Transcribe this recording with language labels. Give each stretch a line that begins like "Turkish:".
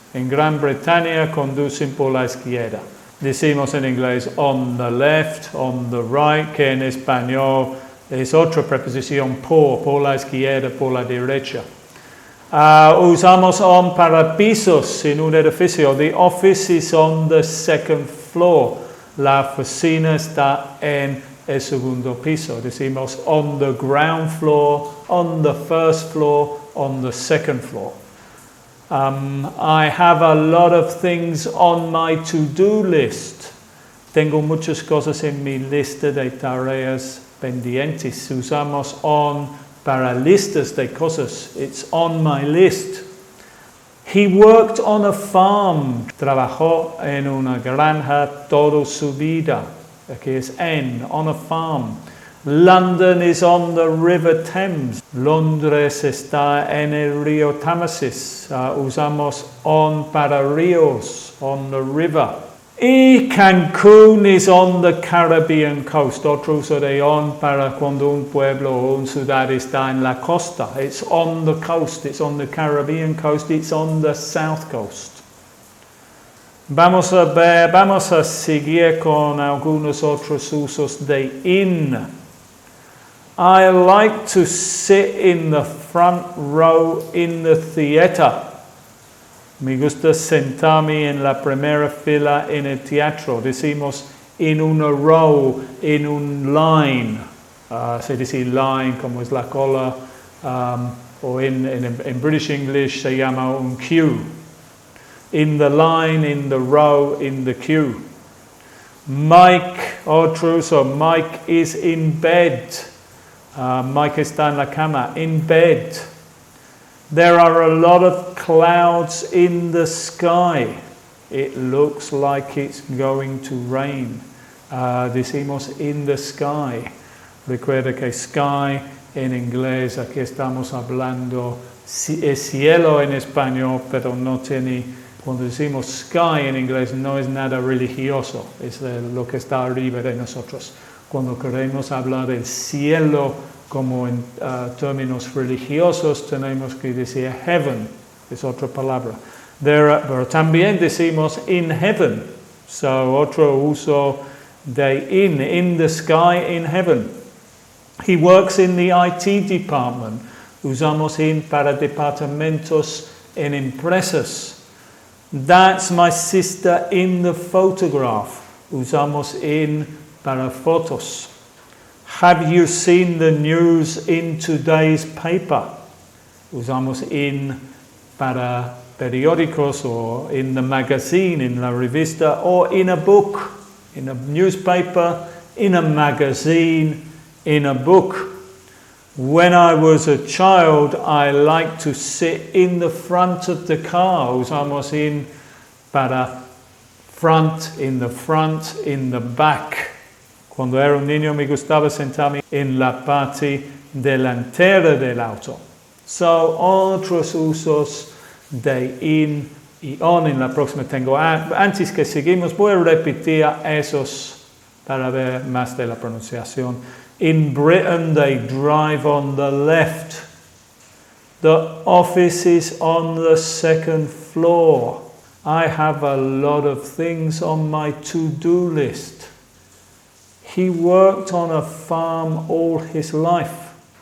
Spanish: En Gran Bretaña conducen por la izquierda. Decimos en inglés
English: on the left, on the right,
Spanish: que en español es otra preposición por la izquierda, por la derecha. Usamos on para pisos en un edificio.
English: The office is on the second floor.
Spanish: La oficina está en el segundo piso. Decimos
English: on the ground floor, on the first floor, on the second floor. I have a lot of things on my to-do list.
Spanish: Tengo muchas cosas en mi lista de tareas pendientes. Usamos on para listas de cosas.
English: It's on my list. He worked on a farm.
Spanish: Trabajó en una granja toda su vida. Aquí es
English: on a farm. London is on the River Thames.
Spanish: Londres está en el río Támesis. Usamos on para ríos,
English: on the river. Y Cancún is on the Caribbean coast.
Spanish: Otro uso de on para cuando un pueblo o una ciudad está en la costa.
English: It's on the coast, it's on the Caribbean coast, it's on the south coast.
Spanish: Vamos a seguir con algunos otros usos de in.
English: I like to sit in the front row in the theater.
Spanish: Me gusta sentarme en la primera fila en el teatro. Decimos en una row, en un line. Se dice line como es la cola. O en British English se llama un queue.
English: In the line, in the row, in the queue. Mike,
Spanish: otro uso.
English: Mike is in bed.
Spanish: Mike está en la cama,
English: in bed. There are a lot of clouds in the sky. It looks like it's going to rain.
Spanish: Decimos in the sky. Recuerda que sky en inglés, aquí estamos hablando, es cielo en español, pero no tiene, cuando decimos sky en inglés no es nada religioso, es lo que está arriba de nosotros. Cuando queremos hablar del cielo como en términos religiosos, tenemos que decir heaven, es otra palabra. Pero también decimos
English: in heaven, so
Spanish: otro uso de
English: in the sky, in heaven. He works in the IT department.
Spanish: Usamos in para departamentos en empresas.
English: That's my sister in the photograph.
Spanish: Usamos in para fotos.
English: Have you seen the news in today's paper?
Spanish: Usamos in para periódicos o
English: in the magazine, in
Spanish: la revista,
English: or in a book, in a newspaper, in a magazine, in a book. When I was a child, I liked to sit in the front of the car.
Spanish: Usamos in para front,
English: in the back.
Spanish: Cuando era un niño me gustaba sentarme en la parte delantera del auto. So, otros usos de in y on en la próxima tengo. Antes que seguimos, voy a repetir esos para ver más de la pronunciación.
English: In Britain, they drive on the left. The office is on the second floor. I have a lot of things on my to-do list. He worked on a farm all his life.